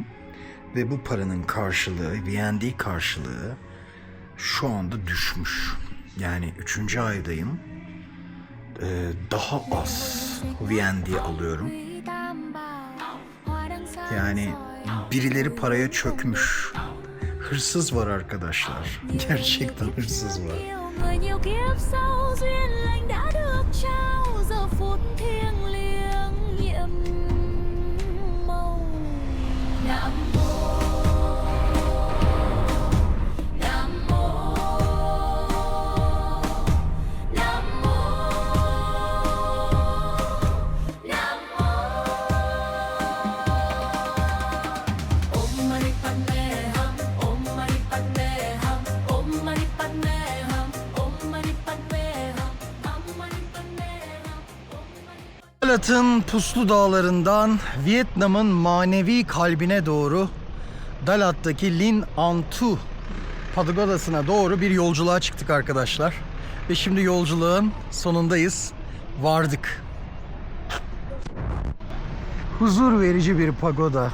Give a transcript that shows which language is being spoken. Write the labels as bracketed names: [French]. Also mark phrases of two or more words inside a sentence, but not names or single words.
[Turkish] Ve bu paranın karşılığı, V&D karşılığı şu anda düşmüş. Yani 3. aydayım. Daha az V&D alıyorum. Yani birileri paraya çökmüş. Hırsız var arkadaşlar. Gerçekten hırsız var. [Vietnamese] Người nhiều kiếp sau duyên lành đã được trao, giờ phút thiêng liêng nhiệm màu. Nam mô, Nam mô, Nam mô, Nam mô. [Sanskrit] Om Mani Padme Hum, Om Mani Padme Hum, Om Mani Padme Hum, Om Mani Padme Hum, Om Mani Padme Hum, Om Mani. [Turkish] Dalat'ın puslu dağlarından Vietnam'ın manevi kalbine doğru Dalat'taki Linh An Tu Pagodası'na doğru bir yolculuğa çıktık arkadaşlar. Ve şimdi yolculuğun sonundayız. Vardık. Huzur verici bir pagoda.